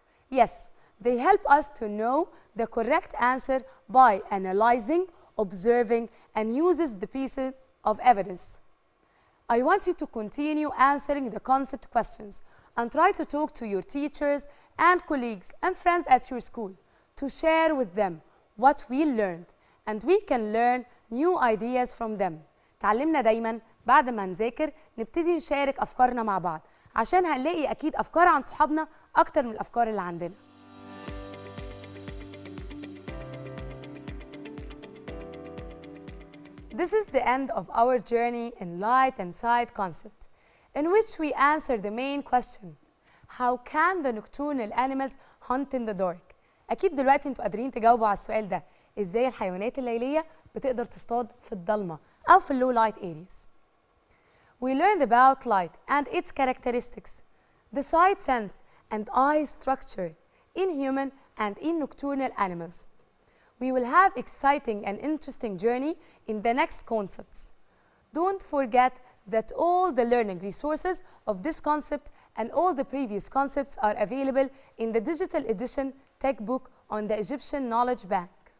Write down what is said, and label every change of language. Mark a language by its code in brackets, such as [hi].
[en] Yes, they help us to know the correct answer by analyzing, observing, and uses the pieces of evidence. I want you to continue answering the concept questions and try to talk to your teachers and colleagues and friends at your school to share with them what we learned and we can learn new ideas from them. [ar] تعلمنا دايما بعد ما نذاكر نبتدي نشارك أفكارنا مع بعض عشان هنلاقي أكيد أفكار عن صحابنا أكتر من الأفكار اللي عندنا. [en] This is the end of our journey in light and sight concept, in which we answer the main question: how can the nocturnal animals hunt in the dark? [ar] أكيد دلوقتي انتوا قادرين تجاوبوا على السؤال ده، إزاي الحيوانات الليلية بتقدر تصطاد في الضلمة أو في [en] low light areas. We learned about light and its characteristics, the sight sense and eye structure in human and in nocturnal animals. We will have exciting and interesting journey in the next concepts. Don't forget that all the learning resources of this concept and all the previous concepts are available in the digital edition textbook on the Egyptian Knowledge Bank.